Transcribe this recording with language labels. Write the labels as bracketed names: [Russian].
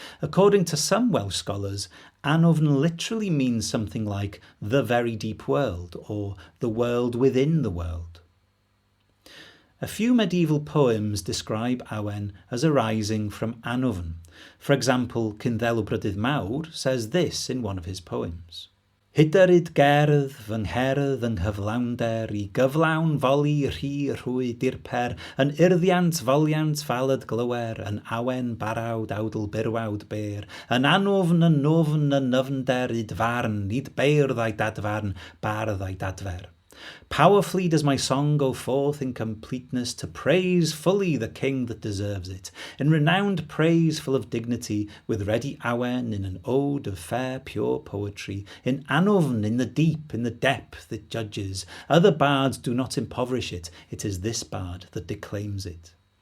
[English] According to some Welsh scholars, Annwfn literally means something like the very deep world or the world within the world. A few medieval poems describe Awen as arising from Annwfn. For example, Cynddelw Mawr says this in one of his poems. [Welsh] Hyderyd gerdd fy ngherdd yng nghyflawnder I gyflawn foli rhy rhwyd i'r per yn urddiant foliant falad glywer yn awen barawd awdl birwawd beir yn anwfn yn nofn yn nyfnder I dfarn nid beirdd a'i dadfarn bardd a'i dadfer. [English] Powerfully does my song go forth in completeness to praise fully the king that deserves it, in renowned praise full of dignity, with ready Awen in an ode of fair pure poetry, in Annwfn in the deep, in the depth it judges. Other bards do not impoverish it, it is this bard that declaims it.